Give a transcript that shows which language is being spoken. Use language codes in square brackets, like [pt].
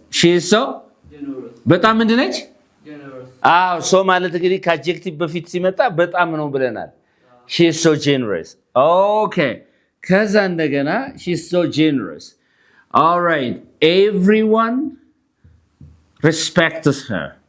[en] she is so [am] በጣም ምንድነች? አዎ ሶ ማለት እንግዲህ ከአድጀክቲቭ በፊት ሲመጣ በጣም ነው ብለናል። [en] she is so generous. okay [am] ከዛ እንደገና [en] she is so generous. all right, everyone respects her.